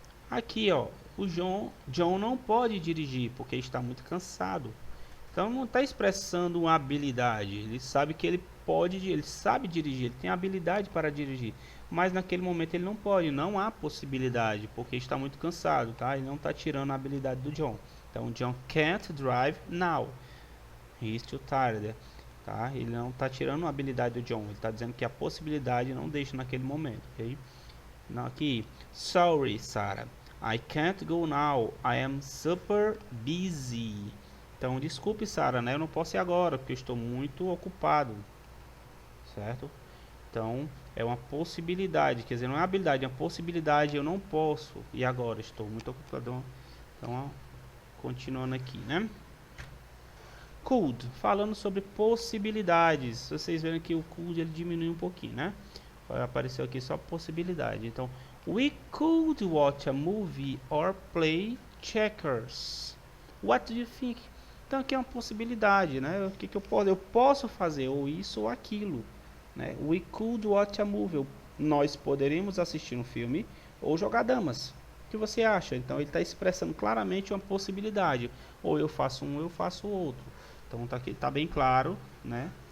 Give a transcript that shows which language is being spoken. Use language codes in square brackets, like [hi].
[pt] Aqui, ó, o John não pode dirigir porque está muito cansado. Então não está expressando uma habilidade. Ele sabe que ele pode, ele sabe dirigir, ele tem habilidade para dirigir. Mas naquele momento ele não pode, não há possibilidade, porque está muito cansado, tá? Ele não está tirando a habilidade do John. [en] Então, John can't drive now. He's too tired. Tá? [pt] Ele não está tirando a habilidade do John. Ele está dizendo que a possibilidade não deixa naquele momento. [en] Ok? [pt] Não, aqui. [en] Sorry, Sarah. I can't go now. I am super busy. [pt] Então, desculpe, Sarah, né? Eu não posso ir agora, porque eu estou muito ocupado. Certo? Então, é uma possibilidade. Quer dizer, não é uma habilidade, é uma possibilidade. Eu não posso. E agora? Estou muito ocupado. Então, ó, continuando aqui, né? Could, falando sobre possibilidades. Vocês viram que o could ele diminui um pouquinho, né? Apareceu aqui só possibilidade. [en] Então, we could watch a movie or play checkers. What do you think? [pt] Então aqui é uma possibilidade, né? O que eu posso? Eu posso fazer ou isso ou aquilo, né? [en] We could watch a movie. [pt] Nós poderíamos assistir um filme ou jogar damas. O que você acha? Então ele está expressando claramente uma possibilidade. Ou eu faço um, ou eu faço o outro. Então tá aqui, tá bem claro, né?